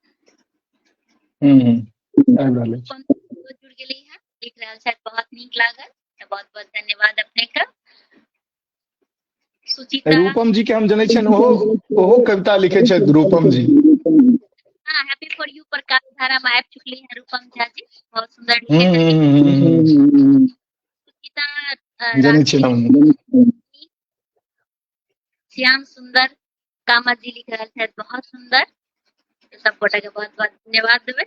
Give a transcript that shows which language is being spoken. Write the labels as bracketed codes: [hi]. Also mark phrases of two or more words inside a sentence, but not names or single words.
[mai] आबि रहल अछि। जुड़ गेली है, लिख रहल छै बहुत नीक लागल। तऽ बहुत बहुत धन्यवाद अपने का। सुचिता रूपम जी के हम जनै छियनि, ओहो कविता लिखे छथि रूपम जी। हाँ, हैप्पी फॉर यू पर काफी धारा में आबि चुकली है रूपम झा जी, बहुत सुंदर लिखे छथिन। सुचिता जनै छियनि हम। श्याम सुंदर कामत जी लिख रहल छथि बहुत सुंदर। सब गोटा के बहुत बहुत धन्यवाद देबै।